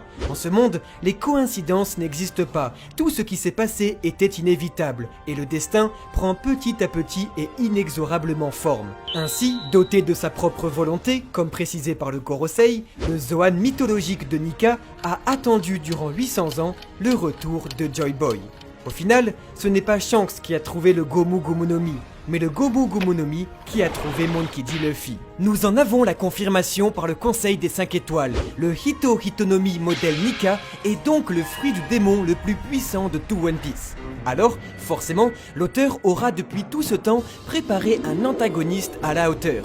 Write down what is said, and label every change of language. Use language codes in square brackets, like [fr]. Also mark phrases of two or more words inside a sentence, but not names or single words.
[fr] En ce monde, les coïncidences n'existent pas, tout ce qui s'est passé était inévitable, et le destin prend petit à petit et inexorablement forme. Ainsi, doté de sa propre volonté, comme précisé par le Gorosei, le Zoan mythologique de Nika a attendu durant 800 ans le retour de Joy Boy. Au final, ce n'est pas Shanks qui a trouvé le Gomu Gomu no Mi, mais le Gomu Gomu no Mi qui a trouvé Monkey D. Luffy. Nous en avons la confirmation par le Conseil des 5 étoiles. Le Hito Hitonomi modèle Nika est donc le fruit du démon le plus puissant de tout One Piece. Alors, forcément, l'auteur aura depuis tout ce temps préparé un antagoniste à la hauteur.